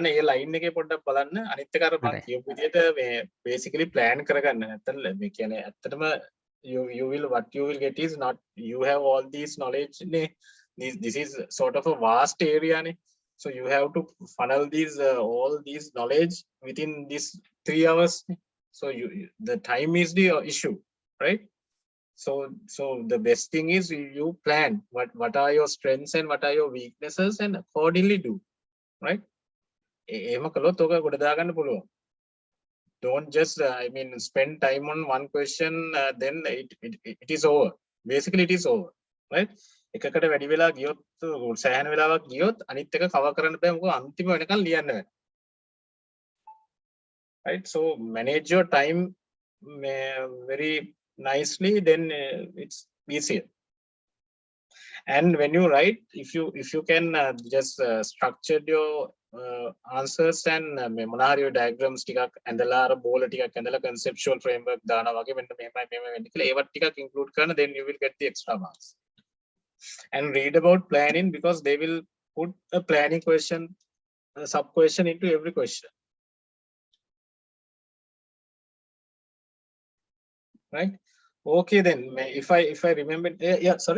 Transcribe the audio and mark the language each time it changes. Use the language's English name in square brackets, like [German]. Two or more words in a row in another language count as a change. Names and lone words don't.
[Sinhala] ඒ ලයින් එකේ පොඩ්ඩක් බලන්න. අනිත් එක අර මම [English] Alright. [Sinhala] කියපු විදිහට මේ basically plan කරගන්න. නැත්නම් මේ කියන්නේ ඇත්තටම [English] you will what you will get is not you have all these knowledge නේ. This is sort of a vast area නේ. So you have to funnel these all these knowledge within this 3 hours. So the time is the issue, right? So the best thing is you plan what are your strengths and what are your weaknesses and accordingly do, right? [Sinhala] එහෙම කළොත් ඔක ගොඩ දාගන්න පුළුවන්. [English] Don't just I mean spend time on one question, then it is over. Basically it is over, right? [Sinhala] එකකට වැඩි වෙලා ගියොත් සෑහෙන වෙලාවක් ගියොත් අනිත් එක කවර් කරන්න බෑ. මොකද අන්තිම වෙනකන් ලියන්න වෙනවා. [English] Right? So manage your time very nicely, then it's easier. And when you write, if you can just structure your answers and [Sinhala] මොනාරියෝ diagrams ටිකක් ඇඳලා අර බෝල ටිකක් ඇඳලා conceptual framework දානවා වගේ මෙන්න මෙහෙමයි වෙන්නේ කියලා ඒවත් ටිකක් include කරන, [English] then you will get the extra marks. And read about planning, because they will put a planning question, a sub question into every question. Right? Okay, then if I remember, yeah, sorry.